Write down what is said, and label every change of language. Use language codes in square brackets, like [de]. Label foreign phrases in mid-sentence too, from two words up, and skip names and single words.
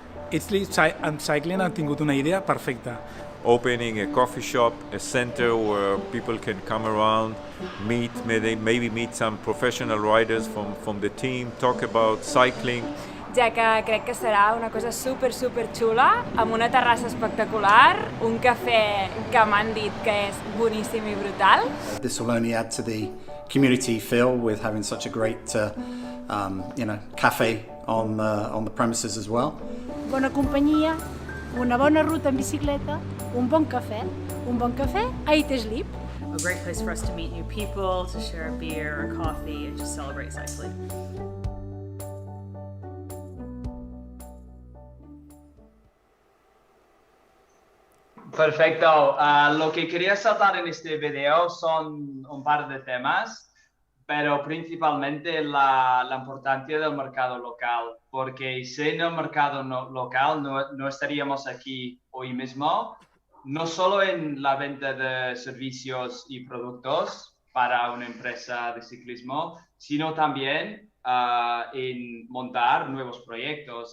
[ca] Itsli Cycling han tingut una idea perfecta. [en] Opening a coffee shop, a center where people can come around, meet, maybe meet some professional riders from the team, talk about cycling. [ca] Ja que crec que serà una cosa super xula, amb una terrassa espectacular, un cafè que m'han dit que és boníssim i brutal. [en] This will only add to the community feel with having such a great cafe on the premises as well. [ca] Bona companyia, una bona ruta en bicicleta, un bon cafè a Iteslip. [en] A great place for us to meet new people, to share a beer or coffee and just celebrate cycling. [es] Perfecto. Lo que quería saltar en este video son un par de temas, pero principalmente la importancia del mercado local, porque sin el mercado local no estaríamos aquí hoy mismo, no solo en la venta de servicios y productos para una empresa de ciclismo, sino también en montar nuevos proyectos.